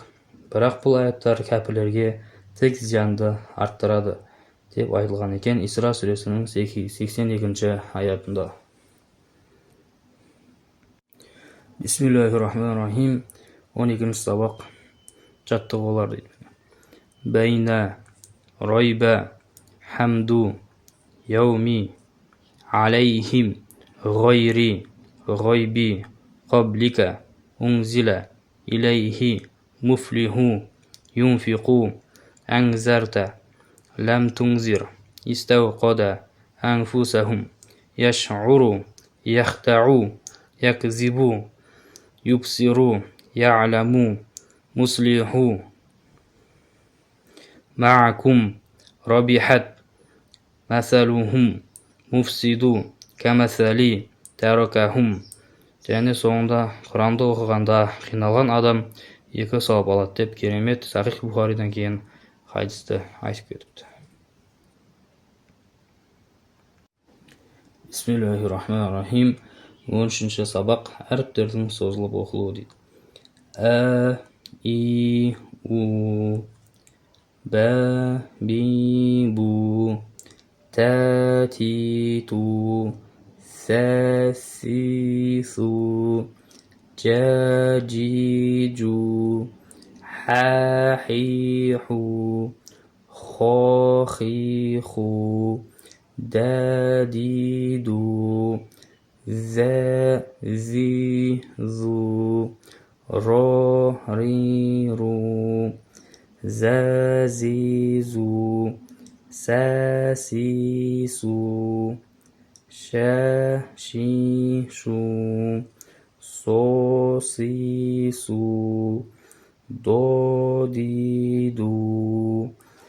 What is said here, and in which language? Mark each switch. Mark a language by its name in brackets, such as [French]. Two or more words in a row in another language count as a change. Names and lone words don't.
[Kazakh] Бірақ бұл аяттар кәпірлерге тек зиянды арттырады деп айтылған екен Исра сүресінің 82-ші аятында. [Arabic] Бисмиллахиррахманиррахим. [Kazakh] 12-ші сабақ жаттығулар дейді. [Arabic] بين، ريب، حمد، يوم، عليهم, غيري غيبي قبلك أنزل إليه مفلح ينفق أنذرت لم تنذر استوقد أنفسهم يشعر يخدع يكذب يبصر يعلم مصلح معكم ربحت مثلهم مفسد كمثل تركهم. [Kazakh] Және соңында Құранды оқығанда қиналған адам 2 сауап алады деп керемет Сахих Бухаридан кейін хадисті айтып кетіпті. [Arabic] Бисмиллахиррахманиррахим. [Kazakh] 13-ші сабақ әріптердің созылып оқылуы дейді. [Arabic] Ә, إِ، أُ, بَ، بِ، بُ، تَ، تِ، تُ, ثاسيسو جاجيجو حاحيحو خاخيخو داديدو زازيزو راريرو زازيزو ساسيسو شاشيشو صوصيسو دوديدو